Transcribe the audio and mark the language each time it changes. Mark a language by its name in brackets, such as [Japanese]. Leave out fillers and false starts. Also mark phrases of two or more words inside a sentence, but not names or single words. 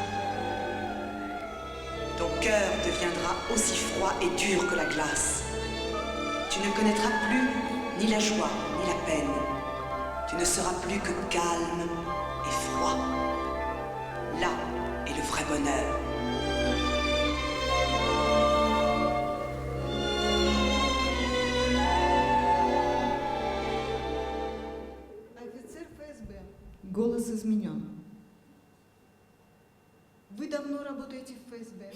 [French] Ton cœur deviendra aussi froid et dur que la glace. Tu ne connaîtras plus ni la joie ni la peine. Tu ne seras plus que calme et froid. Là est le vrai bonheur. [Russian] Офицер ФСБ. Голос изменен. Вы давно работаете в ФСБ.